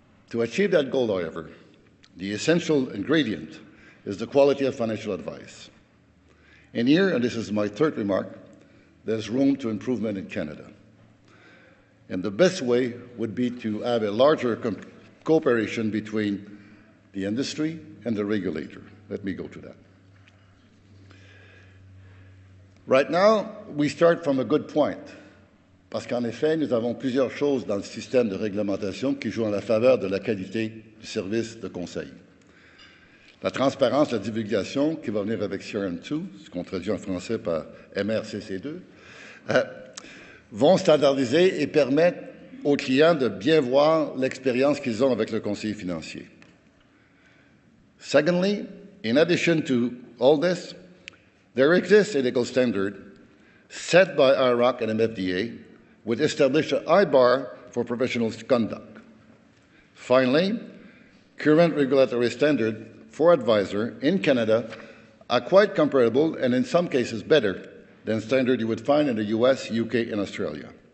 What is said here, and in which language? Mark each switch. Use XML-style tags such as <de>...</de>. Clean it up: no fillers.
<en>To achieve that goal, however, the essential ingredient is the quality of financial advice. And here, and this is my 3rd remark, there's room to improvement in Canada. And the best way would be to have a larger cooperation between the industry and the regulator. Let me go to that. Right now, we start from a good point,</en> <fr>parce qu'en effet, nous avons plusieurs choses dans le système de réglementation qui jouent en la faveur de la qualité du service de conseil. La transparence, la divulgation, qui va venir avec CRM2, ce qu'on traduit en français par MRCC2, vont standardiser et permettre aux clients de bien voir l'expérience qu'ils ont avec le conseiller financier.</fr> <en>Secondly, in addition to all this, there exists a legal standard set by IROC and MFDA which established a high bar for professional conduct. Finally, current regulatory standards for advisor in Canada are quite comparable and in some cases better than standards you would find in the US, UK, and Australia.</en>